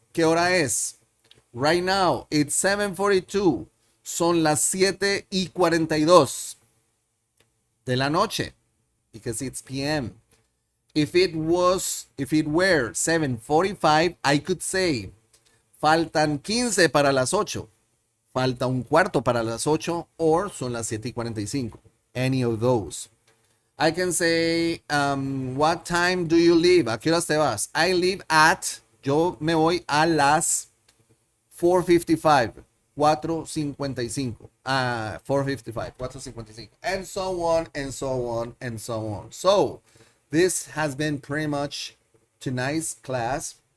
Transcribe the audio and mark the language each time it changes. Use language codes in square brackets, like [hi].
[en] ¿Qué hora es? Right now, it's 7:42. [es] Son las 7:42 de la noche, because it's PM. [en] If it were 7:45, I could say, faltan 15 para las 8. [es] Falta un cuarto para las 8, or son las 7:45. [en] Any of those. I can say, what time do you leave? [es] ¿A qué horas te vas? I leave at, yo me voy a las 4:55. [en] 4:55. 4:55. 4:55. And so on, and so on, and so on. So, this has been pretty much tonight's class.